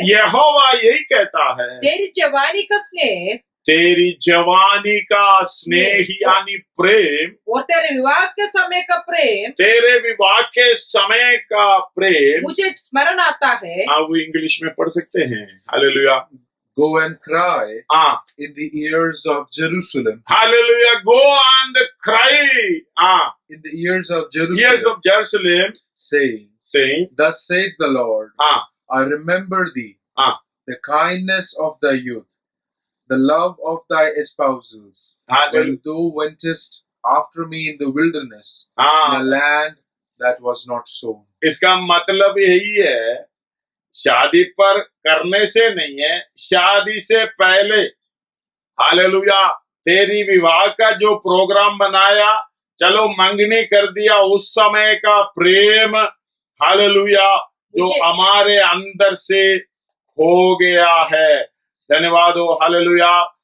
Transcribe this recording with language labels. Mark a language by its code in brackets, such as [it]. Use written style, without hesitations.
[hi] यहोवा यही कहता है, तेरी जवानी का स्नेह, तेरी जवानी का स्नेह यानी प्रेम, और तेरे विवाह के समय का प्रेम, तेरे विवाह के समय का प्रेम मुझे स्मरण आता है। आप इंग्लिश में पढ़ सकते हैं। Hallelujah. [en] Go and cry in the ears of Jerusalem. Hallelujah. Go and cry in the ears of Jerusalem. Ears of Jerusalem, saying, Thus saith the Lord, I remember thee, the kindness of thy youth, the love of thy espousals, when thou wentest after me in the wilderness, in a land that was not sown. [hi] इसका मतलब यही है, शादी पर करने से नहीं है, शादी से पहले। हालेलुया। तेरी विवाह का जो प्रोग्राम बनाया, चलो मंगनी कर दिया, उस समय का प्रेम, हालेलुया, जो हमारे अंदर से खो गया है। धन्यवाद हो। हालेलुया।